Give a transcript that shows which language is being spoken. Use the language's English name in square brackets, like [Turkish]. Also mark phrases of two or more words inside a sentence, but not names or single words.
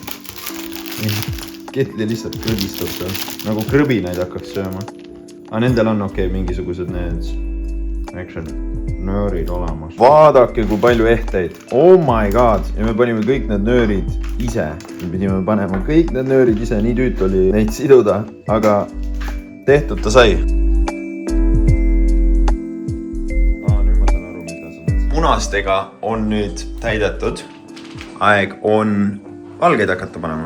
[Estonian] Ketli lihtsalt krõbistab seal. Nagu krõbinaid hakkaks sööma. Aga nendel on mingisugused need nöörid olemas. Vaadake, kui palju ehteid. [English] Oh my god. [Estonian] Ja me panime kõik need nöörid ise. Me pidime panema kõik need nöörid ise. Nii tüüt oli neid siduda. Aga tehtud ta sai. Punastega on nüüd täidetud. Aeg on valgeid hakata panema.